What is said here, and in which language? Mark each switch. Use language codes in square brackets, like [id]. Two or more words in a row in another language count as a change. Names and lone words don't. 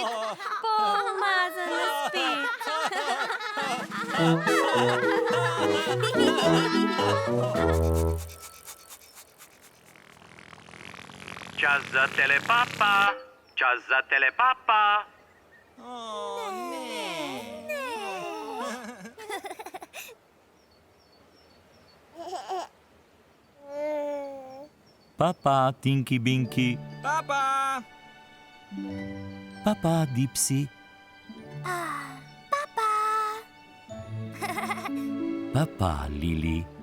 [sl] Umazana spet. Čas za telepapa, čas za telepapa. Papa, Tinky Binky. Papa. Papa, Dipsy. Papa, Lili.